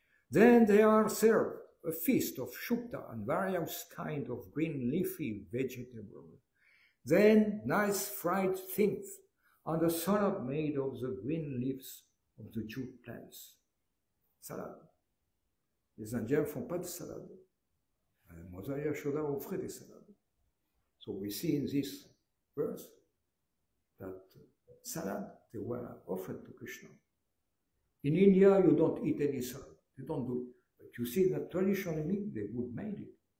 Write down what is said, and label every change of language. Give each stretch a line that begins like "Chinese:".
English: Then they are served a feast of Shukta and various kind of green leafy vegetables. Then nice fried things and a salad made of the green leaves of the jute plants.
French: Salade. Les Indiens ne font pas de salade. Mother Yashoda offrait des salades.
English: So we see in this verse that salad, they were offered to Krishna. In India, you don't eat any salad. You don't do it. But you see that traditionally, they would make it.